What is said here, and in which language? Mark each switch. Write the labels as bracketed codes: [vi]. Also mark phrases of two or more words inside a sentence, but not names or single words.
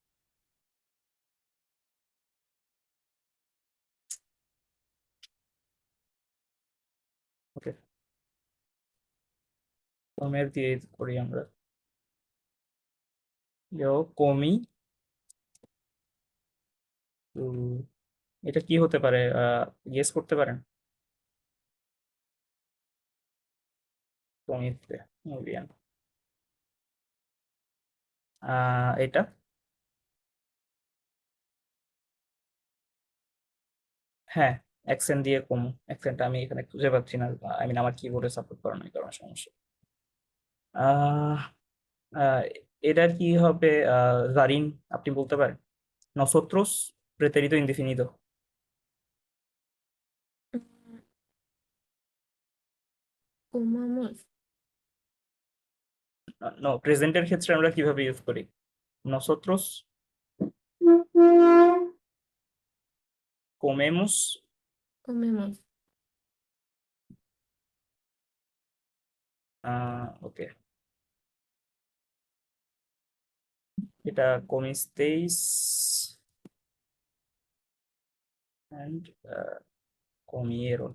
[bn] ওকে, কমের দিয়ে করি আমরা। [es] yo comí, [bn] এটা কি হতে পারে, গেস করতে পারেন? কমিতে, [es] muy bien। [bn] এটা, হ্যাঁ, অ্যাকসেন্ট দিয়ে কম, অ্যাকসেন্ট আমি এখানে খুঁজে পাচ্ছি না, [en] I mean [bn] আমার কিবোর্ডে সাপোর্ট করে না, এই কারণে সমস্যা। আহ আহ, এটার কি হবে, জারিন, আপনি বলতে পারেন? [es] nosotros pretérito indefinido। Mm, comamos, [bn] নো, প্রেজেন্টের ক্ষেত্রে আমরা কিভাবে ইউজ করি? [es] nosotros comemos, comemos, [bn] ওকে, এটা comisteis and comieron।